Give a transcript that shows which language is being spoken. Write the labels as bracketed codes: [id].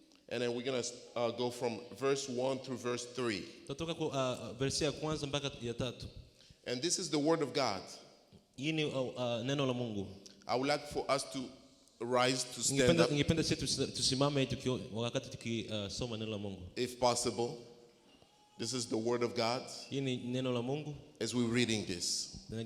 [en] And then we're going to go from verse 1 through verse 3. [sw] Tutatoka verse ya kwanza mpaka ya 3. [en] And this is the word of God. [sw] Hii ni neno la Mungu. [en] I would like for us to rise to stand up. [sw] Ningependa sisi tusimame wakati tukisoma neno la Mungu. [en] If possible. This is the word of God. [sw] Hii ni neno la Mungu. [en] As we're reading this.